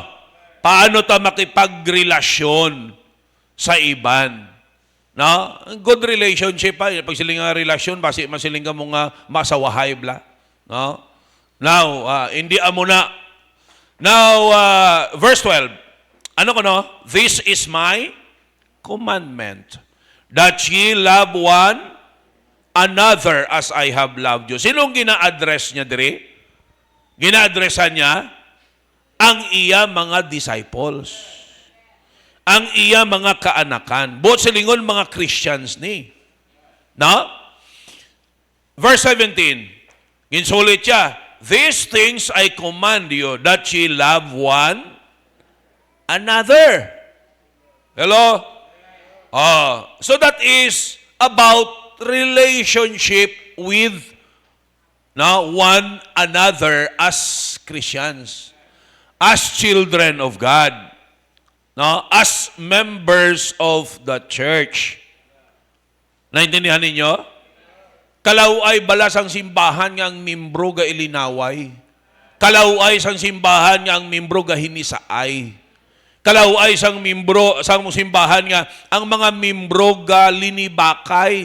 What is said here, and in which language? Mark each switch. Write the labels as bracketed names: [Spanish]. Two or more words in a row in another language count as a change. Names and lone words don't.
[Hiligaynon] Paano ta makipagrelasyon sa iban? [English] No? Good relationship pa. [Hiligaynon] Pag siling nga relasyon, basi masiling ka mo nga masawahay bla. No? Now, hindi amo na. [English] Now, verse 12. [Hiligaynon] Ano ko no? [English] This is my commandment, that ye love one another as I have loved you. [Hiligaynon] Sinong gina-address niya diri? Gina-addressan niya ang iya mga disciples. Ang iya mga kaanakan. Both silingon mga Christians ni. [English] No? Verse 17. [Hiligaynon] Ginsulit siya, [English] these things I command you, that ye love one another. Hello? So that is about relationship with one another as Christians, as children of God, as members of the church. [Hiligaynon] Naintindihan ninyo? Kalaway balas ang simbahan nga ang membro ga ilinaway. Kalaway sang simbahan nga ang membro ga hinisaay. Kalaway sang membro sang simbahan nga ang mga membro ga linibakay.